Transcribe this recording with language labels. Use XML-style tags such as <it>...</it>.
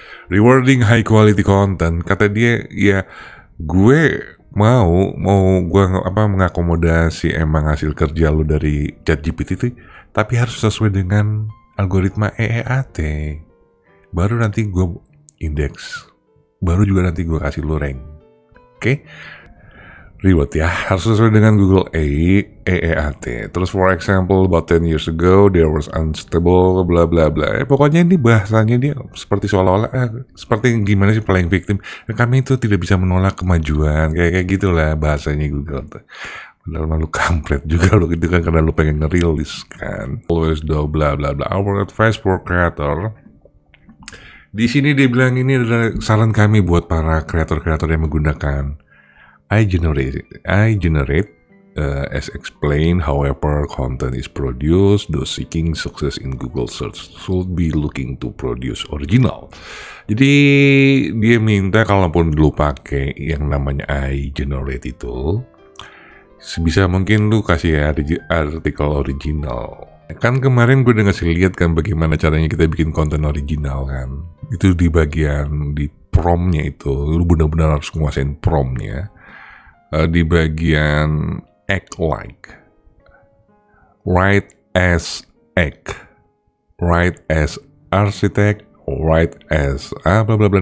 <en>Rewarding high quality content,</en> <id>kata dia, ya gue mau gue mengakomodasi emang hasil kerja lu dari ChatGPT itu, tapi harus sesuai dengan algoritma EEAT. Baru nanti gue indeks, baru juga nanti gue kasih lu rank. Oke? Reward ya, harus sesuai dengan Google EEAT.</id> <en>Terus for example, about 10 years ago, there was unstable, bla bla bla.</en> <id>Pokoknya ini bahasanya dia seperti seolah-olah, seperti gimana sih playing victim. Kami itu tidak bisa menolak kemajuan, kayak gitulah bahasanya Google. Padahal malu kampret juga lo gitu kan, karena lo pengen ngerilis kan.</id> <en>Always do bla bla bla. Our advice for creator,</en> <id>Di sini dia bilang ini adalah saran kami buat para kreator-kreator yang menggunakan</id> <en>I generate as explained, however content is produced, those seeking success in Google search should be looking to produce original.</en> <id>Jadi dia minta kalaupun lu pakai yang namanya I generate itu, sebisa mungkin lu kasih artikel original. Kan kemarin gue udah ngasih lihat kan bagaimana caranya kita bikin konten original kan. Itu di bagian di promptnya itu, lu benar-benar harus nguasain promptnya. Di bagian</id> <en>act like, write as act, write as architect,</en> <id>write as bla bla bla.</id>